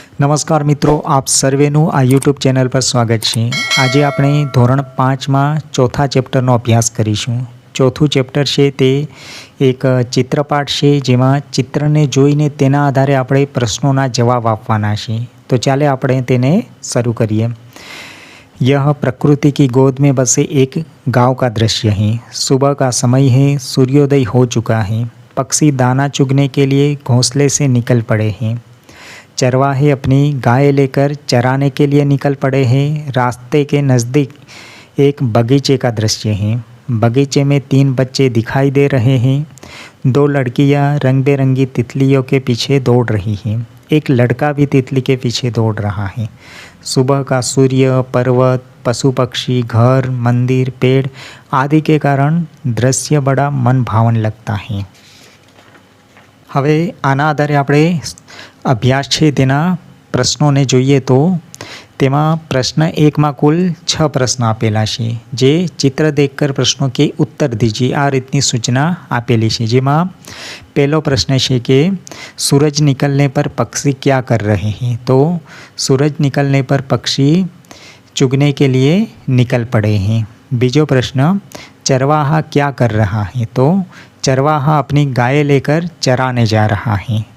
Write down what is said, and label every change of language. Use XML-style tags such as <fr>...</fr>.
<gu>નમસ્કાર મિત્રો, આપ સર્વેનું આ યુટ્યુબ ચેનલ પર સ્વાગત છે। આજે આપણે ધોરણ 5માં ચોથા ચેપ્ટરનો અભ્યાસ કરીશું। ચોથું ચેપ્ટર છે તે એક ચિત્રપાઠ છે, જેમાં ચિત્રને જોઈને તેના આધારે આપણે પ્રશ્નોના જવાબ આપવાના છે। તો ચાલે આપણે તેને શરૂ કરીએ।</gu> <hi>यह प्रकृति की गोद में बसे एक गांव का दृश्य है। सुबह का समय है, सूर्योदय हो चुका है। पक्षी दाना चुगने के लिए घोंसले से निकल पड़े हैं। चरवाहे अपनी गाय लेकर चराने के लिए निकल पड़े हैं। रास्ते के नज़दीक एक बगीचे का दृश्य है। बगीचे में 3 बच्चे दिखाई दे रहे हैं। 2 लड़कियां रंग बिरंगी तितलियों के पीछे दौड़ रही हैं। एक लड़का भी तितली के पीछे दौड़ रहा है। सुबह का सूर्य, पर्वत, पशु पक्षी, घर, मंदिर, पेड़ आदि के कारण दृश्य बड़ा मन भावन लगता है।</hi> <gu>હવે આના આધારે આપણે અભ્યાસ છે તેના પ્રશ્નોને જોઈએ તો તેમાં પ્રશ્ન 1માં કુલ 6 પ્રશ્ન આપેલા છે, જે</gu> <hi>ચિત્ર દેખકર પ્રશ્નો કે ઉત્તર દીजिए</hi> <gu>આ રીતની સૂચના આપેલી છે। જેમાં પહેલો પ્રશ્ન છે કે</gu> <hi>सूरज निकलने पर पक्षी क्या कर रहे हैं। तो सूरज निकलने पर पक्षी चुगने के लिए निकल पड़े हैं।</hi> <gu>बीजो</gu> <hi>प्रश्न चरवाहा क्या कर रहा है। तो चरवाहा अपनी गाय लेकर चराने जा रहा है।</hi>